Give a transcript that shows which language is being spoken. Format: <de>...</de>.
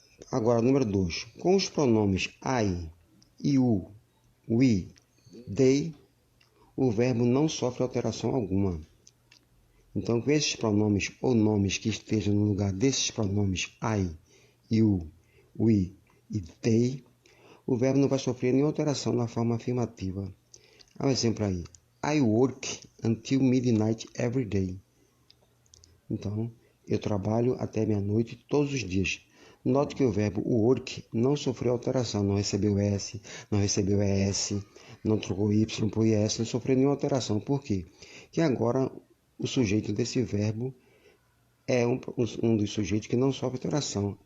<pt>Agora, número 2. Com os pronomes I, you, we, they, o verbo não sofre alteração alguma. Então, com esses pronomes ou nomes que estejam no lugar desses pronomes I, you, we e they, o verbo não vai sofrer nenhuma alteração na forma afirmativa. Há um exemplo aí.</pt> <en>I work until midnight every day.</en> <pt>Então, eu trabalho até meia-noite todos os dias. Note que o verbo work não sofreu alteração, não recebeu S, não recebeu ES, não trocou Y por IS, não sofreu nenhuma alteração. Por quê? Porque agora o sujeito desse verbo é um dos sujeitos que não sofre alteração.</pt>